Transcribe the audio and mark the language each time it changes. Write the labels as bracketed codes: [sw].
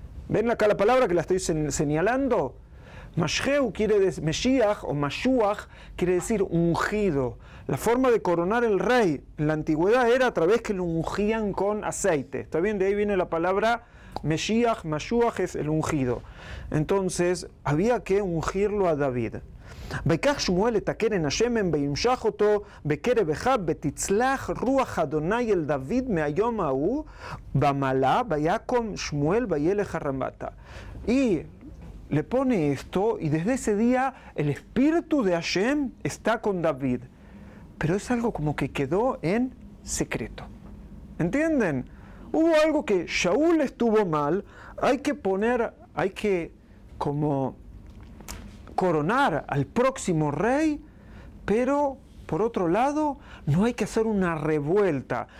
[es] ¿Ven acá la palabra que la estoy señalando? Mashheu quiere decir, Meshiach o Mashuach quiere decir ungido. La forma de coronar el rey en la antigüedad era a través que lo ungían con aceite. ¿Está bien? De ahí viene la palabra Meshiach, Mashuach es el ungido. Entonces, había que ungirlo a David. [he] ויקח שמואל את הקרן השמן וימשך אותו בקרב אחיו ותצלח רוח אדוני אל דוד מהיום ההוא במעלה ויקום שמואל וילך הרמתה. [es] Y le pone esto, y desde ese día el espíritu de Hashem está con David. Pero es algo como que quedó en secreto. ¿Entienden? Hubo algo que Shaul estuvo mal, hay que como coronar al próximo rey, pero por otro lado no hay que hacer una revuelta.